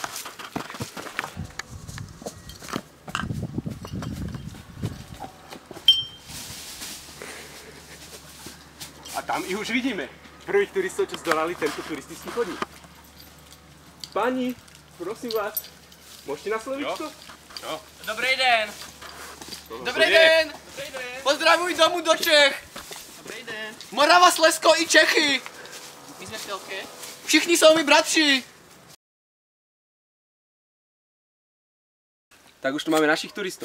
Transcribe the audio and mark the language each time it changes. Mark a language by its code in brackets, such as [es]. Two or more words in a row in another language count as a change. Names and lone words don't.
[sk] A tam ich už vidíme. Prvých turistov, čo zdolali tento turistický chodník. Pani, prosím vás, môžete na slovíčko? Jo. [cs] Dobrý den. Dobrý den. Pozdravuj domů do Čech. Dobrý den. Morava, Slezsko i Čechy. My jsme v telke. Všichni jsou mi bratři. [sk] Tak už tu máme našich turistov.